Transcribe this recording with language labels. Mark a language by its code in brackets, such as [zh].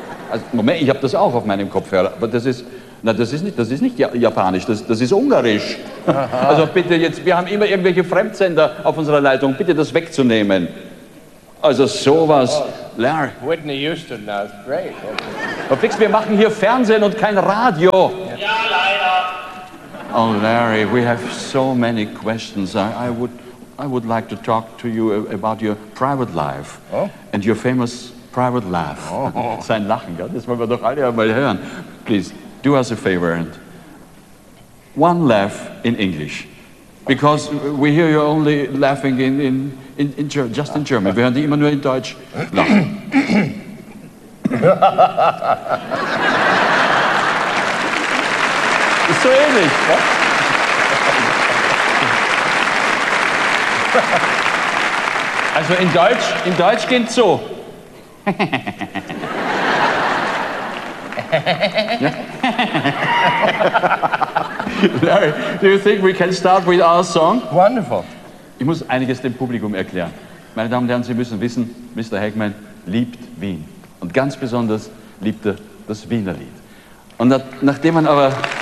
[de] Also, Moment, ich habe das auch auf meinem Kopfhörer. Aber das ist, na, das ist nicht Japanisch, das ist Ungarisch. Aha. Also bitte jetzt, wir haben immer irgendwelche Fremdsender auf unserer Leitung. Bitte das wegzunehmen. Also sowas, Larry. [en] Whitney Houston, that's great. Okay. [de] Fix, wir machen hier Fernsehen und kein Radio. Ja, leider. [en] Oh, Larry, we have so many questions. I would like to talk to you about your private life. Oh? And your famous private laugh. Oh. [de] Sein Lachen, ja? Das wollen wir doch alle einmal hören. [en] Please, do us a favor and one laugh in English. Because we hear you only laughing in German. [de] Wir hören die immer nur in Deutsch lachen. Ist so ähnlich. Also in Deutsch geht's so. [en] Larry, do you think we can start with our song? Wonderful. [de] Ich muss einiges dem Publikum erklären. Meine Damen und Herren, Sie müssen wissen, Mr. Heckman liebt Wien. Und ganz besonders liebt er das Wiener Lied. Und nachdem man aber...